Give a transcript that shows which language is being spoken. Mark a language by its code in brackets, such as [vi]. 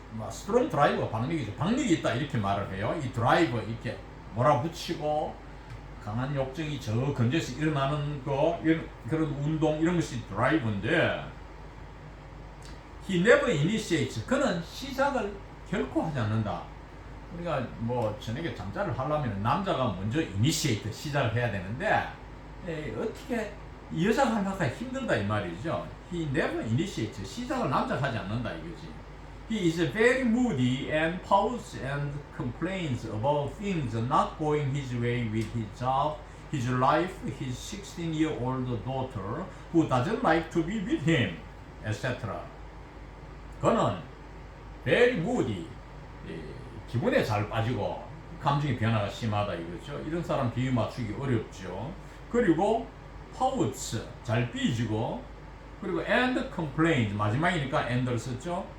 [ko] 스트롱 드라이브가 박력이죠. 박력이 있다 이렇게 말을 해요. 이 드라이브 이렇게 몰아붙이고 강한 욕정이 저 근처에서 일어나는 그런 운동 이런 것이 드라이브인데 [en] he never initiates. [ko] 그는 시작을 결코 하지 않는다. 우리가 뭐 저녁에 잠자를 하려면 남자가 먼저 initiate 시작을 해야 되는데 어떻게 여자가 하기가 힘들다 이 말이죠. [en] He never initiates. [ko] 시작을 남자가 하지 않는다 이거지. [en] He is very moody and pouts and complains about things not going his way with his job, his life, his 16-year-old daughter who doesn't like to be with him, etc. [ko] 그는 very moody, 기분에 잘 빠지고 감정의 변화가 심하다 이거죠. 이런 사람 비유 맞추기 어렵죠. 그리고 pouts, 잘 삐지고, 그리고 and complains, 마지막이니까 and를 썼죠.